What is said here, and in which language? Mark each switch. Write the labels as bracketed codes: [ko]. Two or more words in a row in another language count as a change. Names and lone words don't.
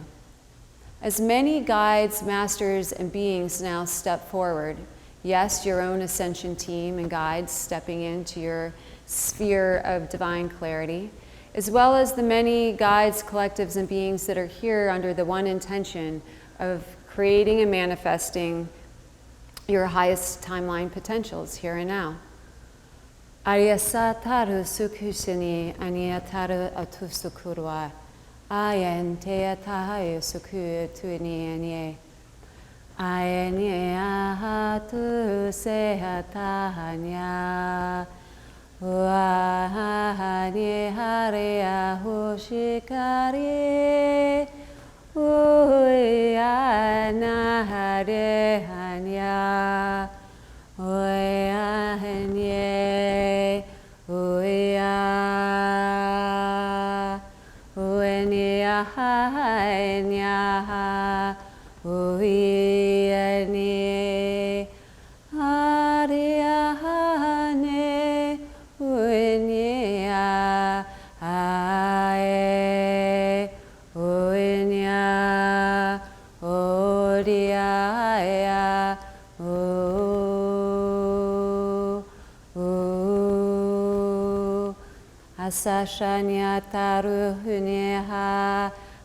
[en] As many guides, masters, and beings now step forward, yes, your own ascension team and guides stepping into your sphere of divine clarity, as well as the many guides, collectives, and beings that are here under the one intention of creating and manifesting your highest timeline potentials here and now. Aryasataru sukusini aniyataru atusukurwa ayenteatahayu sukutuini anye ayeniahatu sehatahanya Wahani haria hushikari Uyana hare hanya Uyahanye Uya Ueniahanya Uyani Hariahane Uenya ae uenya odiaya asashanya taruhuneha